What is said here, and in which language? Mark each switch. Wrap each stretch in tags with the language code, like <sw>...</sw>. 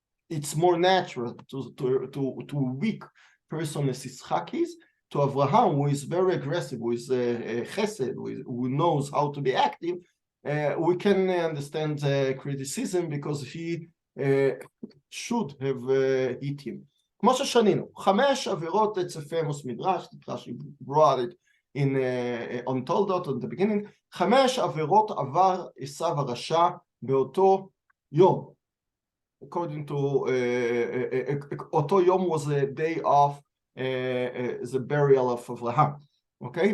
<en>It's more natural to a weak person as Yitzchak is, to Abraham, who is very aggressive, who is chesed, who knows how to be active. We can understand the criticism because he should have hit him.</en> <he>כמו ששנינו, 5 עבירות,</he> <en>it's a famous midrash, Rashi brought it in on Toldot at the beginning.</en> <he>5 עבירות עבר עשיו הרשע באותו יום.</he> <en>According to</en> <he>אותו יום</he> <en>was the day of the burial of Abraham.</en> <he>אוקיי?</he>